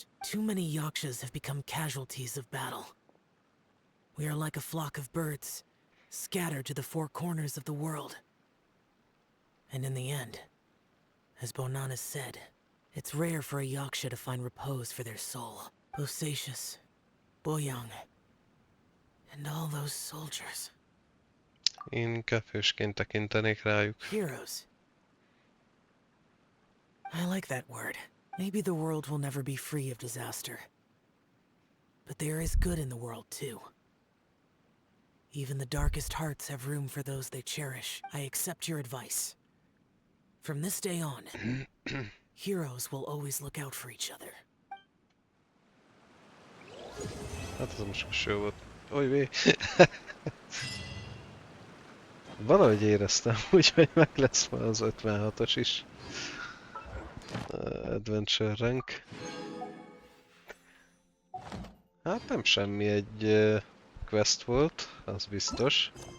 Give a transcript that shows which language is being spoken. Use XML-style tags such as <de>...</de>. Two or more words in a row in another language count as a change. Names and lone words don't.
<en>Too many Yakshas have become casualties of battle. We are like a flock of birds, scattered to the four corners of the world. And in the end, as Bonanas said, it's rare for a Yaksha to find repose for their soul. Bosacius, Boyang, and all those soldiers.</en> <hu>Én inkább hősként tekintenék rájuk.</hu> <en>Heroes. I like that word. Maybe the world will never be free of disaster. But there is good in the world, too. Even the darkest hearts have room for those they cherish. I accept your advice. From this day on, heroes will always look out for each other.</en> <hu>Hát ez most jó volt. Olyvé! Valahogy éreztem, úgyhogy meg lesz már az 56-os is.</hu> <en>Adventure rank.</en> <hu>Hát nem semmi, egy quest volt, az biztos.</hu>